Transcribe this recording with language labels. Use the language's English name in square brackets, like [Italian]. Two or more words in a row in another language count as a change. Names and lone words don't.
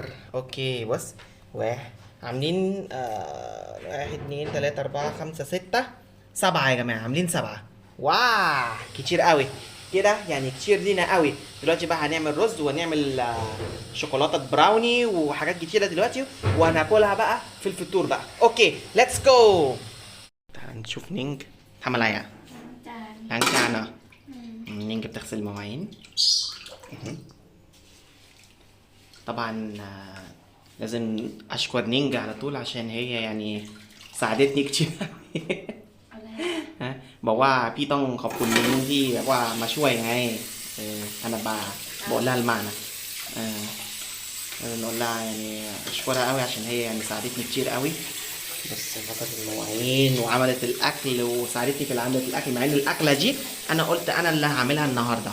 [Arabic] اوكي بص، عاملين 1 2 3 4 5 6 7 يا جماعه، عاملين 7. واو كتير قوي كده يعني، كتير لينا قوي. دلوقتي بقى هنعمل رز ونعمل شوكولاته براوني وحاجات كتيره دلوقتي، وهناكلها بقى في الفطور بقى. اوكي [English] let's go. [Arabic] تعال نشوف نينج [Thai] ทำอะไรอ่ะ จาน ล้างจานเหรอ [Arabic] نينج بتغسل مواعين. طبعا لازم اشكر نينج على طول عشان هي يعني ساعدتني كتير [Thai] อะไร บอกว่าพี่ต้องขอบคุณนิ้งที่แบบว่ามาช่วยไง [Arabic] انا بقول لها المعنى نقول لها يعني اشكرها قوي عشان هي يعني ساعدتني كتير قوي. بس غسلت المواعين وعملت الاكل وساعدتني في عملت الاكل، مع ان الاكله دي انا قلت انا اللي هعملها النهارده.